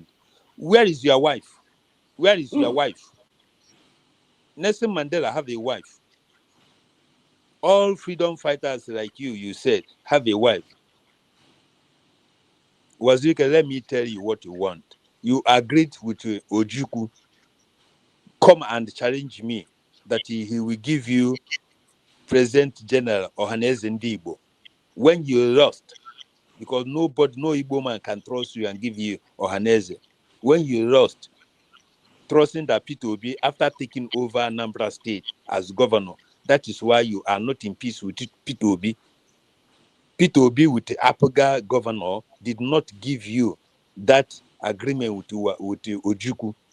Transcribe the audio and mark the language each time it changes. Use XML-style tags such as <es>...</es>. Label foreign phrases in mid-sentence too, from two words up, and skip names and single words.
<en>Where is your wife? Where is your wife? Nelson Mandela have a wife. All freedom fighters like you said, have a wife. Wazirike, let me tell you what you want. You agreed with Ojukwu. Come and challenge me that he will give you President General Ohaneze Ndigbo. When you lost, because no Igbo man can trust you and give you Ohaneze. When you lost, trusting that Peter Obi, after taking over Anambra State as governor, that is why you are not in peace with Peter Obi. Peter Obi, with the Apaga governor, did not give you that agreement with Ojukwu.</en>